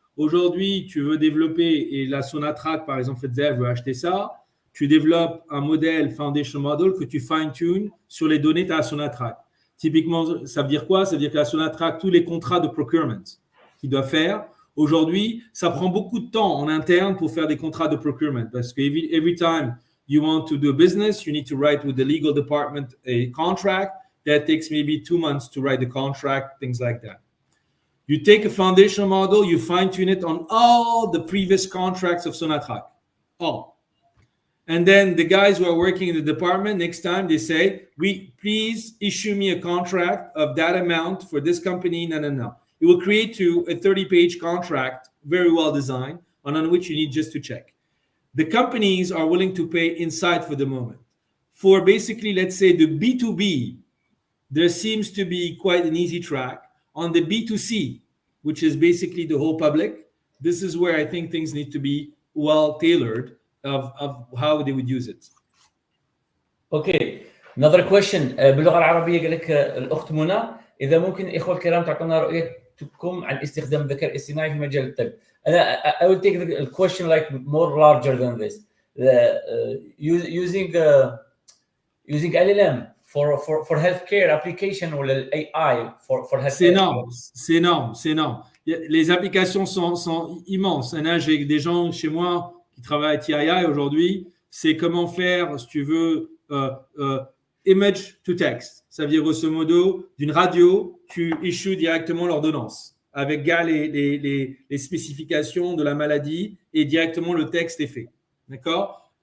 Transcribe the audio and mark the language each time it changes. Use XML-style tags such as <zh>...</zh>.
<fr>Aujourd'hui, tu veux développer, et la Sonatrach, par exemple, veut acheter ça, tu développes un modèle foundation model que tu fine-tunes sur les données de la Sonatrach. Typiquement, ça veut dire quoi? Ça veut dire que la Sonatrach, tous les contrats de procurement qu'il doit faire, aujourd'hui, ça prend beaucoup de temps en interne pour faire des contrats de procurement parce que</fr> <en>every time you want to do business, you need to write with the legal department a contract. That takes maybe 2 months to write the contract, things like that. You take a foundation model, you fine-tune it on all the previous contracts of Sonatrach. All. And then the guys who are working in the department, next time they say, please issue me a contract of that amount for this company. No. It will create you a 30-page contract, very well designed, on which you need just to check. The companies are willing to pay inside for the moment. For basically, let's say the B2B, there seems to be quite an easy track. On the B2C, which is basically the whole public, this is where I think things need to be well tailored of how they would use it. Okay. Another question</en> <ar>باللغة العربية قال لك الأخت منى اذا ممكن الاخوه الكرام تعطونا رؤيتكم عن استخدام الذكاء الاصطناعي في مجال الطب. انا</ar> <en>I will take the question like more larger than this. Using LLM for healthcare application ou l'AI for healthcare.</en> <fr>C'est énorme. Les applications sont immenses. J'ai des gens chez moi qui travaillent à TI aujourd'hui. C'est comment faire, si tu veux, image to text. Ça veut dire, grosso modo, d'une radio, tu issues directement l'ordonnance avec les spécifications de la maladie et directement le texte est fait. D'accord ?</fr>